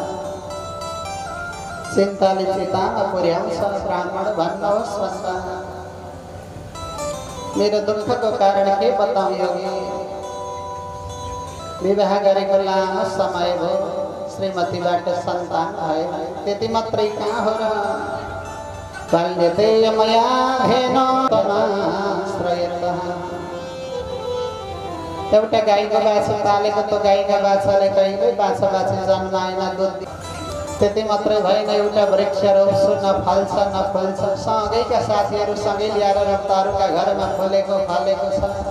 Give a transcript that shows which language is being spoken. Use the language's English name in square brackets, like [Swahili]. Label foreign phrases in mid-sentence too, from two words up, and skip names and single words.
[Nepali] चिन्ताले चितामा पुर्याउँछ। ब्राह्मण भन्नुहोस् भन्दा मेरो दुःखको कारण के बताऊँ योगी? विवाह गरेको लामो समय भयो, श्रीमतीबाट सन्तान भएन। त्यति मात्रै कहाँ हो र? [Sanskrit] बाल्यते मया धेनो तमाश्रयतः। [Nepali] एउटा गाईको बाछा पालेको, त्यो गाईका बाछाले कहिल्यै बाछा जन्माएन, दुध। त्यति मात्रै भएन, एउटा वृक्ष रोप्छु न फल्छ न फुल्छ। सँगैका साथीहरू सँगै ल्याएर रफ्तारूका घरमा फुलेको फलेको छ।